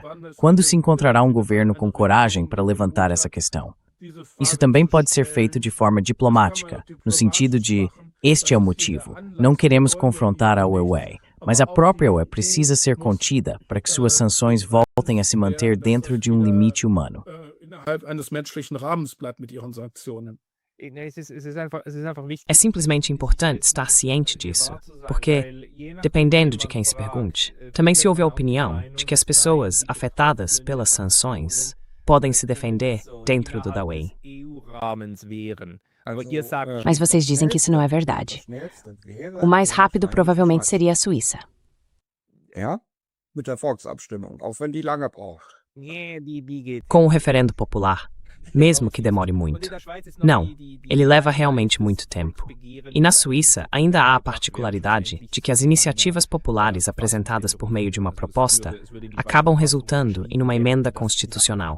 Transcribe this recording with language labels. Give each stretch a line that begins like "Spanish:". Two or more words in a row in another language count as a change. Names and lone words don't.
Portuguese: Quando se encontrará um governo com coragem para levantar essa questão? Isso também pode ser feito de forma diplomática, no sentido de, este é o motivo, não queremos confrontar a UE, mas a própria UE precisa ser contida para que suas sanções voltem a se manter dentro de um limite humano.
German: Innerhalb eines menschlichen Rahmens bleibt mit ihren Sanktionen.
Portuguese: É simplesmente importante estar ciente disso, porque, dependendo de quem se pergunte, também se ouve a opinião de que as pessoas afetadas pelas sanções podem se defender dentro do DAWEI. Mas vocês dizem que isso não é verdade. O mais rápido provavelmente seria a Suíça.
German: Ja, mit der Volksabstimmung, auch wenn die lange braucht.
Portuguese: Com o referendo popular, mesmo que demore muito. Não, ele leva realmente muito tempo. E na Suíça ainda há a particularidade de que as iniciativas populares apresentadas por meio de uma proposta acabam resultando em uma emenda constitucional.